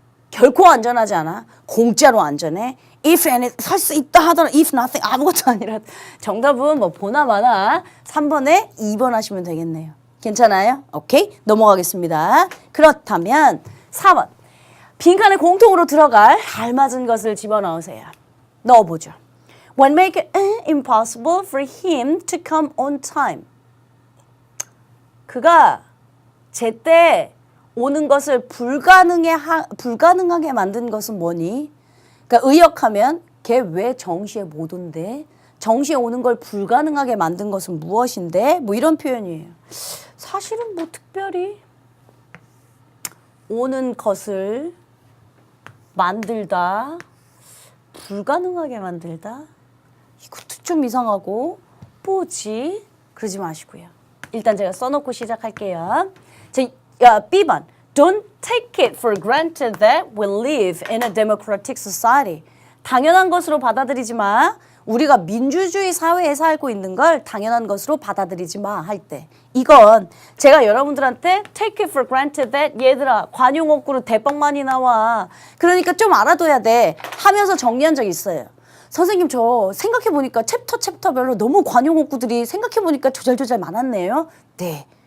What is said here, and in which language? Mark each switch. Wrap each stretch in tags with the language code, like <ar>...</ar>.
<ko>결코 안전하지 않아. 공짜로 안전해.</ko> <en>If any,</en> <ko>살 수 있다 하더라.</ko> <en>If nothing,</en> <ko>아무것도 아니라. 정답은 뭐 보나마나 3번에 2번 하시면 되겠네요. 괜찮아요? 오케이? 넘어가겠습니다. 그렇다면 4번. 빈칸에 공통으로 들어갈 알맞은 것을 집어넣으세요. 넣어보죠.</ko> <en>What make it impossible for him to come on time?</en> <ko>그가 제때 오는 것을 불가능하게 만든 것은 뭐니? 그러니까 의역하면 걔 왜 정시에 못 온대? 정시에 오는 걸 불가능하게 만든 것은 무엇인데? 뭐 이런 표현이에요. 사실은 뭐 특별히 오는 것을 만들다, 불가능하게 만들다? 이것도 좀 이상하고 뭐지? 그러지 마시고요. 일단 제가 써놓고 시작할게요. B번.</ko> <en>Don't take it for granted that we live in a democratic society.</en> <ko>당연한 것으로 받아들이지 마. 우리가 민주주의 사회에 살고 있는 걸 당연한 것으로 받아들이지 마 할 때. 이건 제가 여러분들한테</ko> <en>take it for granted that</en> <ko>얘들아 관용어구로 대빵 많이 나와. 그러니까 좀 알아둬야 돼. 하면서 정리한 적 있어요. 선생님 저 생각해보니까 챕터별로 너무 관용어구들이 생각해보니까 조잘조잘 많았네요. 네.</ko>